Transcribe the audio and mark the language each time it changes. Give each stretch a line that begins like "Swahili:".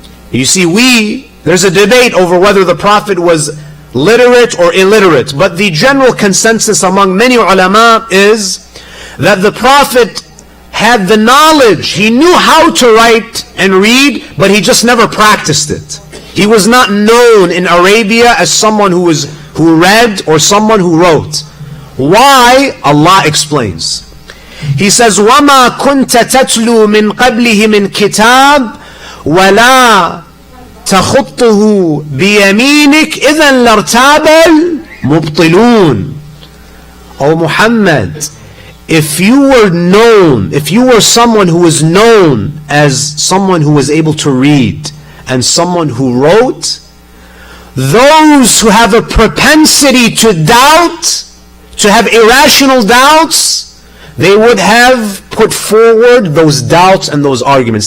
English: You see, there's a debate over whether the Prophet was literate or illiterate, but the general consensus among many ulama is that the Prophet had the knowledge. He knew how to write and read, but he just never practiced it. He was not known in Arabia as someone who read or someone who wrote. Why? Allah explains. He says,
Arabic: وَمَا كُنْتَ تَتْلُو مِنْ قَبْلِهِ مِنْ كِتَابٍ وَلَا تَخُطُّهُ بِيَمِينِكَ إِذًا لَارْتَابَ الْمُبْطِلُونَ.
English: "O Muhammad, if you were someone who was known as someone who was able to read and someone who wrote, those who have a propensity to doubt, to have irrational doubts, they would have put forward those doubts and those arguments.